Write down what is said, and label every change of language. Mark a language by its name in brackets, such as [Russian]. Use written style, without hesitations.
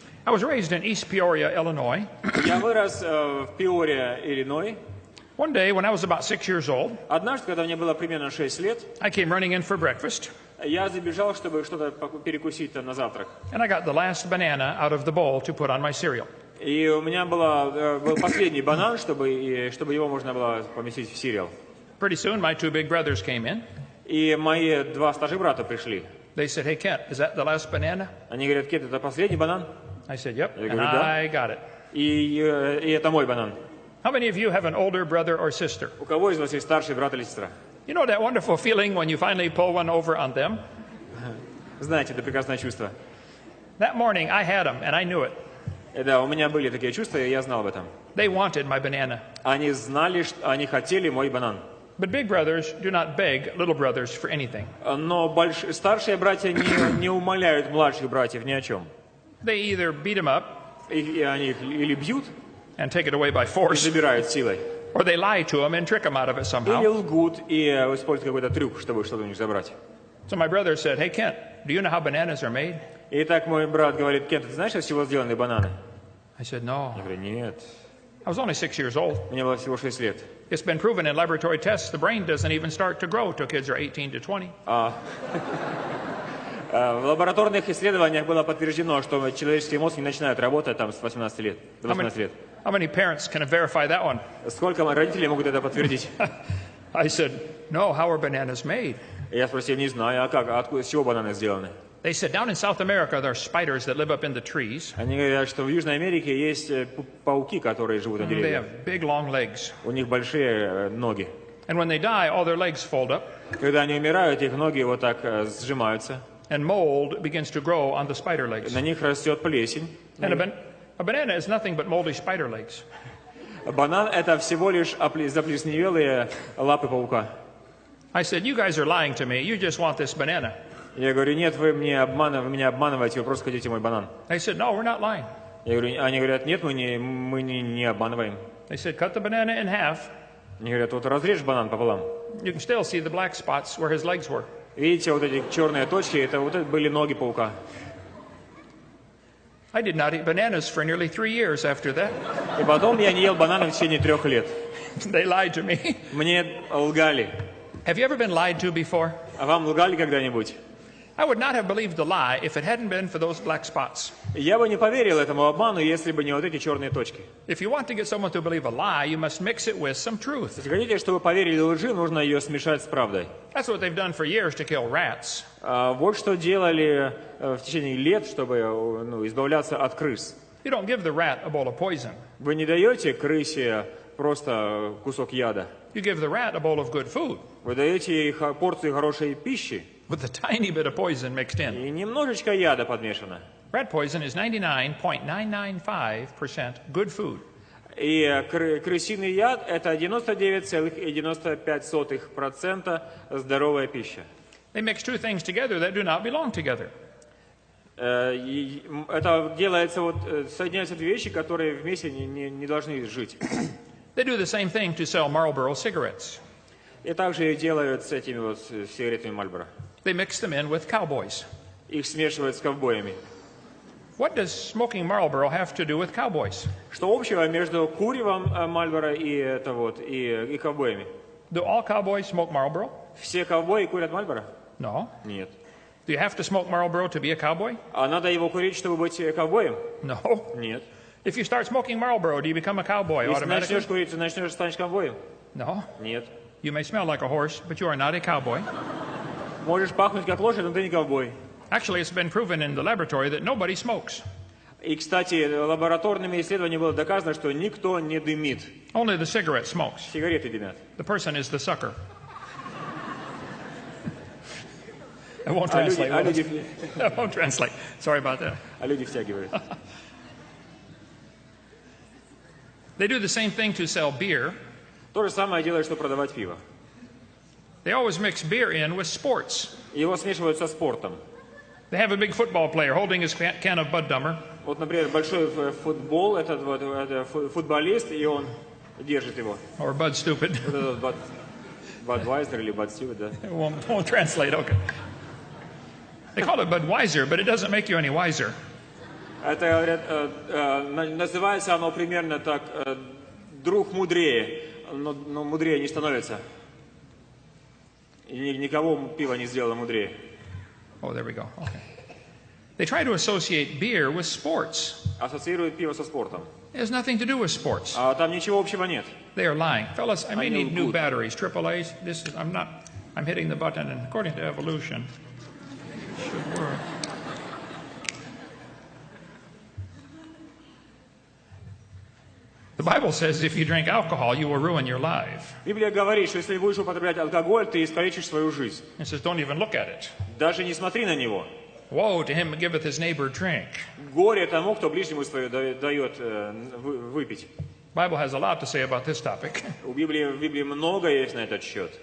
[English] I was raised in East Peoria, Illinois. [Russian] Я вырос в Пиоре, Иллинойс. [English] One day, when I was about 6 years old, [Russian] Однажды, когда мне было примерно 6 лет, [English] I came running in for breakfast, [Russian] я забежал, чтобы что-то перекусить на завтрак. [English] and I got the last banana out of the bowl to put on my cereal. [Russian] И у меня был последний банан, чтобы его можно было поместить в cereal. [English] Pretty soon, my 2 big brothers came in. [Russian] И мои 2 старших брата пришли. [English] They said, "Hey, Kent, is that the last banana?" [Russian] Они говорят: Кент, это последний банан? [English] I said, "Yep," [Russian] Я [English] and [Russian] говорю, да. [English] I got it. [Russian] И это мой банан. [English] How many of you have an older brother or sister? [Russian] У кого из вас есть старший брат или сестра? [English] You know that wonderful feeling when you finally pull one over on them? [Russian] Знаете, это прекрасное чувство. [English] That morning, I had them, and I knew it. [Russian] Да, у меня были такие чувства, и я знал об этом. [English] They wanted my banana. [Russian] Они знали, что они хотели мой банан. [English] But big brothers do not beg little brothers for anything. [Russian] Но старшие братья не умоляют младших братьев ни о чем. [English] They either beat them up [Russian] И они их или бьют, [English] and take it away by [Russian] и [English] force, [Russian] забирают силой, [English] or they lie to them and trick them out of it [Russian] или [English] somehow. [Russian] лгут и используют какой-то трюк, чтобы что-то у них забрать. [English] So my brother said, "Hey, Kent, do you know how bananas are made?" [Russian] Итак, мой брат говорит: Кент, ты знаешь, из чего сделаны бананы? [English] I said, "No." [Russian] Я говорю: нет, [English] I was only 6 years old. [Russian] мне было всего 6 лет. [English] It's been proven in laboratory tests the brain doesn't even start to grow till kids are 18 to 20. [Russian] В лабораторных исследованиях было подтверждено, что человеческий мозг не начинает работать там с 18 лет, до 18 лет. [English] How many parents can verify that one? [Russian] Сколько родителей могут это подтвердить? [English] I said, "No, how are bananas made?" [Russian] Я спросил: не знаю, а как, откуда, с чего бананы сделаны? [English] They said, "Down in South America, there are spiders that live up in the trees. [Russian] Они говорят, что в Южной Америке есть пауки, которые живут на [English] They [Russian] деревьях. [English] have big, long legs. [Russian] У них большие ноги. [English] And when they die, all their legs fold up, [Russian] Когда они умирают, их ноги вот так сжимаются. [English] and mold begins to grow on the spider legs. [Russian] На них растет плесень. [English] And a banana is nothing but moldy spider legs. [Russian] Банан — это всего лишь заплесневелые лапы паука. [English] I said, "You guys are lying to me. You just want this banana." [Russian] Я говорю: нет, вы меня обманываете, вы просто хотите мой банан. [English] They said, "No, we're not lying." [Russian] Я говорю, они говорят: нет, мы не обманываем. [English] They said, "Cut the banana in half. [Russian] Они говорят: вот разрежь банан пополам. [English] You can still see the black spots where his legs were." [Russian] Видите, вот эти черные точки, это были ноги паука. [English] I did not eat bananas for nearly 3 years after that. [Russian] И потом я не ел бананы в течение 3 лет. [English] They lied to me. [Russian] Мне лгали. [English] Have you ever been lied to before? [Russian] А вам лгали когда-нибудь? [English] I would not have believed the lie if it hadn't been for those black spots. [Russian] Я бы не поверил этому обману, если бы не вот эти черные точки. [English] If you want to get someone to believe a lie, you must mix it with some truth. [Russian] Если хотите, чтобы поверили лжи, нужно ее смешать с правдой. [English] That's what they've done for years to kill rats. [Russian] Вот что делали в течение лет, чтобы избавляться от крыс. [English] You don't give the rat a bowl of poison. [Russian] Вы не даете крысе просто кусок яда. [English] You give the rat a bowl of good food [Russian] Вы даете ей порцию хорошей пищи, [English] with a tiny bit of poison mixed in. [Russian] и немножечко яда подмешано. [English] Rat poison is 99.995% good food. [Russian] И крысиный яд — это 99,95% здоровая пища. [English] They mix 2 things together that do not belong together. [Russian] Это делается, соединяются 2 вещи, которые вместе не должны жить. [English] They do the same thing to sell Marlboro cigarettes. [Russian] И также и делают с этими сигаретами Marlboro. [English] They mix them in with cowboys. [Russian] Их смешивают с ковбоями. [English] What does smoking Marlboro have to do with cowboys? [Russian] Что общего между куревом Marlboro и ковбоями? [English] Do all cowboys smoke Marlboro? [Russian] Все ковбои курят Marlboro? [English] No. [Russian] Нет. [English] Do you have to smoke Marlboro to be a cowboy? [Russian] А надо его курить, чтобы быть ковбоем? [English] No. [Russian] Нет. [English] If you start smoking Marlboro, do you become a cowboy [Russian] Если [English] automatically? [Russian] начнешь курить, ты станешь ковбоем? [English] No. [Russian] Нет. [English] You may smell like a horse, but you are not a cowboy. [Russian] Можешь пахнуть как лошадь, но ты не ковбой. [English] Actually, it's been proven in the laboratory that nobody smokes. [Russian] И, кстати, лабораторными исследованиями было доказано, что никто не дымит. [English] Only the cigarette smokes. [Russian] Сигареты дымят. [English] The person is the sucker. I won't translate. I won't translate. Sorry about that. [Russian] А люди втягивают. [English] They do the same thing to sell beer. [Russian] То же самое делают, что продавать пиво. [English] They always mix beer in with sports. [Russian] Его смешивают со спортом. [English] They have a big football player holding his can of Bud Dummer. [Russian] Вот, например, большой футбол, это футболист, и он держит его. [English] Or Bud Stupid. [Russian] Budweiser или Budstewart, да? [English] It won't translate, okay. They call it Budweiser, but it doesn't make you any wiser. [Russian] Это, говорят, называется оно примерно так, друг мудрее, но мудрее не становится. И никого пиво не сделало мудрее. [English] Oh, there we go. Okay. They try to associate beer with sports. [Russian] Ассоциируют пиво со спортом. [English] It has nothing to do with sports. [Russian] А там ничего общего нет. [English] They are lying. Fellas, I may need new batteries, AAAs. I'm hitting the button, and according to evolution, it should work. The Bible says if you drink alcohol, you will ruin your life. [Russian] Библия говорит, что если будешь употреблять алкоголь, ты искалечишь свою жизнь. [English] It says don't even look at it. [Russian] Даже не смотри на него. [English] Woe to him who giveth his neighbor drink. [Russian] Горе тому, кто ближнему свою дает выпить. [English] The Bible has a lot to say about this topic. [Russian] В Библии много есть на этот счет.